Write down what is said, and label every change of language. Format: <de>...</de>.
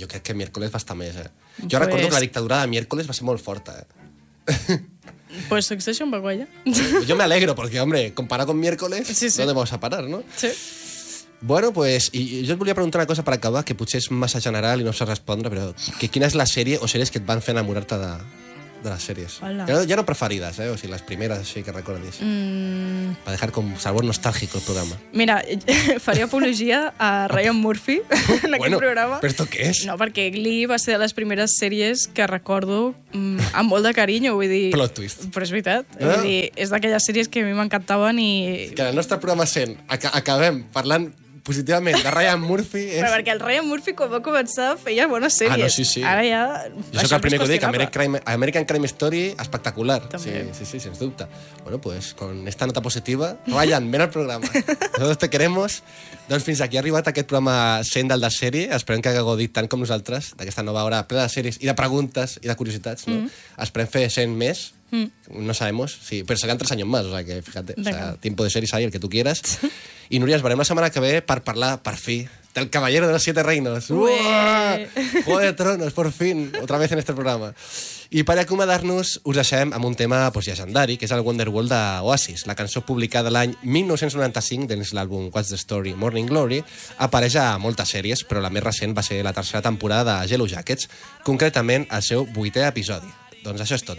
<ca>Jo crec que miércoles va estar més, Jo recordo que la dictadura de miércoles va ser molt forta, Pues Succession va guai,</ca> <es>Jo me alegro, perquè, hombre, comparar con miércoles, no te vas a parar, no?</es> <ca>Sí. Bueno, pues, i jo et volia preguntar una cosa per acabar, que potser és massa general i no saps respondre, però quina és la sèrie o sèries que et van fer enamorar-te de...</ca> <es>De las series. Ya no preferidas, o sea, las primeras sí que recordes. Para dejar con sabor nostálgico el programa. Mira, faría apología a Ryan Murphy en aquel programa. ¿Pero esto qué es? No, porque Glee va ser de las primeras series que recuerdo</es> <ca>amb molt de</ca> <es>cariño,</es> <ca>vull dir...</ca> <en>Plot twist.</en> <ca>Però és veritat. No? Vull dir, és d'aquelles sèries que a mi m'encantaven i... Que el nostre programa sent, acabem parlant... Positivament, de Ryan Murphy... Però perquè el Ryan Murphy, quan va començar, feia bones sèries. Ah, no, sí. Ara ja... Jo soc el primer que ho dic, American Crime Story, espectacular. Sí, sens dubte.</ca> <es>Bueno, pues, con esta nota positiva, Ryan, ven al programa. Nosotros te queremos.</es> <ca>Doncs fins aquí ha arribat aquest programa 100 del de sèrie. Esperem que hagueu gaudit tant com nosaltres d'aquesta nova hora plena de sèries i de preguntes i de curiositats. No? Esperem fer 100 més.</ca> <es>No sabemos, sí, pero serán 3 años más, o sea que fíjate, o sea, tiempo de series hay, el que tú quieras. Y Núria, nos veremos la semana que ve para hablar, por fin, del Caballero de los Siete Reinos. Juego de Tronos, por fin, otra vez en este programa.</es> <ca>I per acomiadar-nos, us deixem amb un tema llegendari, que és el Wonderwall d'Oasis. La cançó publicada l'any 1995 dins l'àlbum What's the Story, Morning Glory, apareix a moltes sèries, però la més recent va ser la tercera temporada de Yellow Jackets, concretament el seu 8è episodi. Doncs això és tot.</ca>